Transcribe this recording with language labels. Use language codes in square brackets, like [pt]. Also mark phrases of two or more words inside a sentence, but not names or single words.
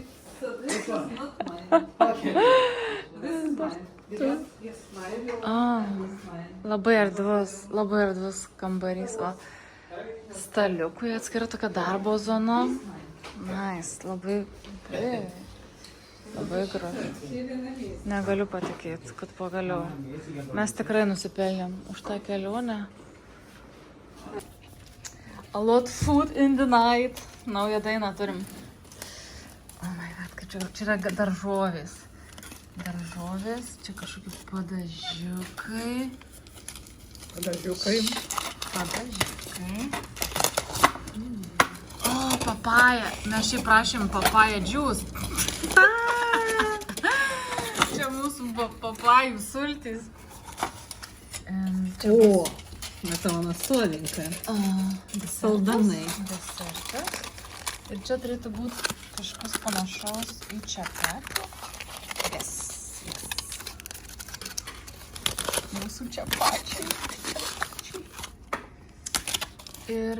[lt] Labai erdvus kambarys. O staliukui atskira tokia darbo zona. Nice, labai gražu. Negaliu patikėti, kad pagaliau. Mes tikrai nusipelnėm už tą kelionę. [en] A lot food in the night. [lt] Naują dainą turim. [en] Oh my god, [lt] kaip čia yra daržovės. Čia kažkokie padažiukai. O, papaja. Mes šiaip prašėm papaja juice. Čia mūsų papajų sultys. [ru] О, это у нас соленькая. [lt] Saldanai. Desertas. Ir čia turėtų būti kažkas panašaus į čapatį. Yes. Mūsų čapačiai. Ir...